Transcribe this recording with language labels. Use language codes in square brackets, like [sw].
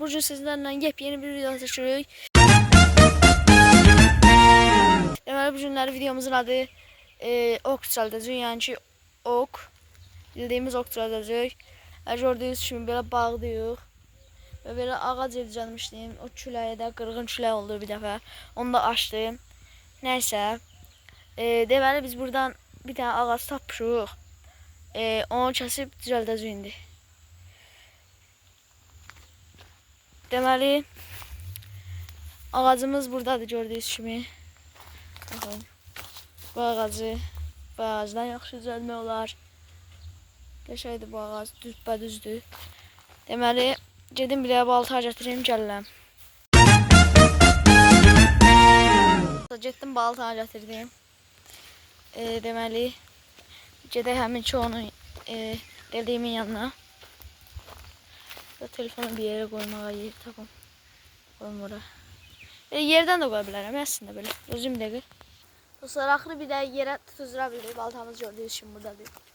[tr] Bugün sizlerle yepyeni bir video çekiyoruz. [az] Deməli bu günləri videomuzun adı ok düzəldəcəyik. Yəni ki ok, bildiyimiz ok düzəldəcəyik. Gördüyünüz kimi belə bağlayıq və belə ağac edəcəkmişdim. O küləyə də qırğın külək oldu bir dəfə. Onu da açdım. Nəysə, deməli biz buradan bir tane ağac tapmışıq. Onu kəsib düzəldəcəyik indi. Deməli ağacımız buradadır gördüyünüz kimi. Baxın. Bu ağacdan yaxşı düzəlmək olar. Qəşəngdir bu ağac, düzdür. Deməli gedim bir balta gətireyim gəlirəm. Getdim balta gətirdim. Deməli gedək həminki onun dediğimin yanına. [tr] Telefonu bir yere koymağa yer tapım. Koyum oraya. Yerden de koyabilirim aslında böyle. Özüm de. [az] Dostlar axırı bir de yere tutuzura bildik. Baltamız gördüğünüz kimi buradadır.